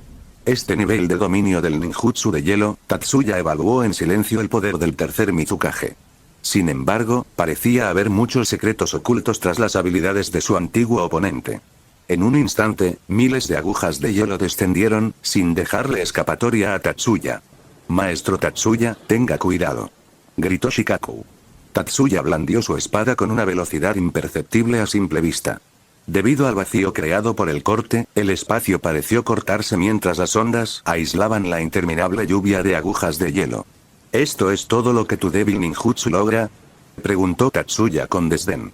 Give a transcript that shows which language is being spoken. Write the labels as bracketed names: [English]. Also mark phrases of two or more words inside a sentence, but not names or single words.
[Spanish] Este nivel de dominio del ninjutsu de hielo, Tatsuya evaluó en silencio el poder del tercer Mizukage. Sin embargo, parecía haber muchos secretos ocultos tras las habilidades de su antiguo oponente. En un instante, miles de agujas de hielo descendieron, sin dejarle escapatoria a Tatsuya. Maestro Tatsuya, tenga cuidado, gritó Shikaku. Tatsuya blandió su espada con una velocidad imperceptible a simple vista. Debido al vacío creado por el corte, el espacio pareció cortarse mientras las ondas aislaban la interminable lluvia de agujas de hielo. ¿Esto es todo lo que tu débil ninjutsu logra?, preguntó Tatsuya con desdén.